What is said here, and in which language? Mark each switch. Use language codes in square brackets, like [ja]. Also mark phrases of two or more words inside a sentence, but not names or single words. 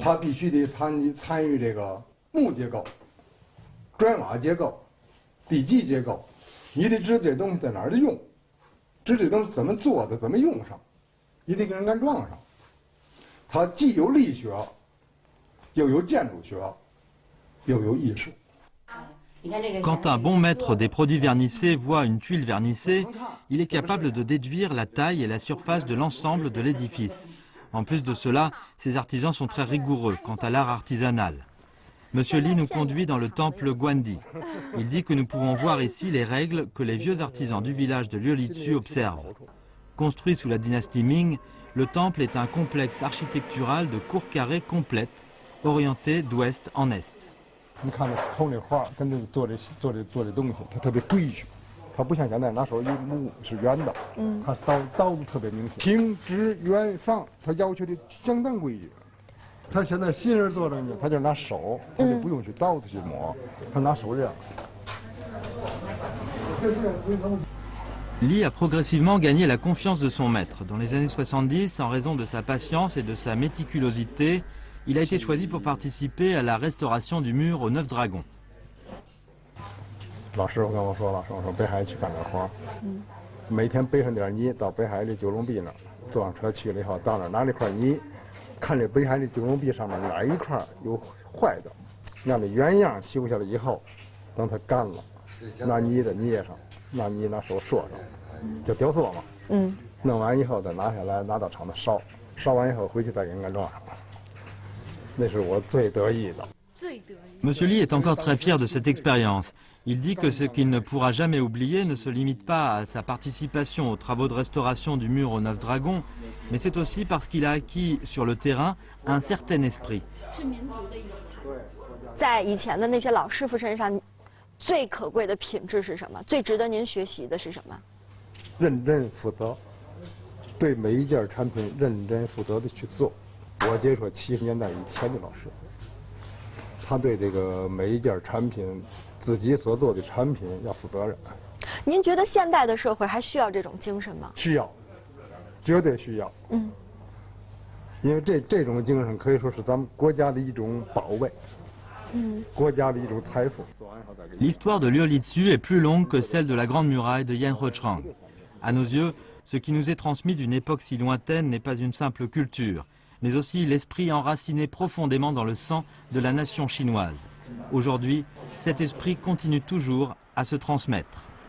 [zh] 它必须得参与这个木结构、砖瓦结构、地基结构，你得知道这东西在哪儿的用，知道这东西怎么做的，怎么用上，你得给人安装上。它既有力学，又有建筑学，又有艺术。 [fr] Quand un bon maître des produits vernissés voit une tuile vernissée, il est capable de déduire la taille et la surface de l'ensemble de l'édifice. En plus de cela, ces artisans sont très rigoureux quant à l'art artisanal. Monsieur Li nous conduit dans le temple Guandi. Il dit que nous pouvons voir ici les règles que les vieux artisans du village de Liulizu observent. Construit sous la dynastie Ming, le temple est un complexe architectural de cours carrés complètes, orienté d'ouest en est. [zh] 你看这偷那画跟这个做这东西，它特别规矩，它不像现在拿手一木是圆的，它刀子特别明显，平直圆方，它要求的相当规矩。他现在新人做的呢，他就拿手，他就不用去刀子去磨，他拿手这样。 [fr] Li a progressivement gagné la confiance de son maître. Dans les années 70, en raison de sa patience et de sa méticulosité, il a été choisi pour participer à la restauration du mur aux 9 dragons. [zh] 老师傅跟我说了，说北海去干点活，每天背上点泥到北海的九龙壁那儿，坐上车去了以后，到那儿拿那块泥，看这北海的九龙壁上面哪一块有坏的，让这原样修下来以后，等它干了，拿泥的捏上，拿泥拿手说上，就雕塑嘛。弄完以后再拿下来，拿到厂子烧，烧完以后回去再给人安装上。 [fr] Monsieur Li est encore très fier de cette expérience. Il dit que ce qu'il ne pourra jamais oublier ne se limite pas à sa participation aux travaux de restauration du mur aux 9 dragons, mais c'est aussi parce qu'il a acquis sur le terrain un certain esprit. [zh] 在以前的那些老师傅身上，最可贵的品质是什么？最值得您学习的是什么？认真负责，对每一件产品认真负责的去做。我接触70年代以前的老师，他对这个每一件产品，自己所做的产品要负责任。您觉得现代的社会还需要这种精神吗？需要，绝对需要。因为这种精神可以说是咱们国家的一种宝贝，国家的一种财富。 [fr] L'histoire de Liulizu est plus longue que celle de la Grande Muraille de Yanhuochang. À nos yeux, ce qui nous est transmis d'une époque si lointaine n'est pas une simple culture, mais aussi l'esprit enraciné profondément dans le sang de la nation chinoise. Aujourd'hui, cet esprit continue toujours à se transmettre.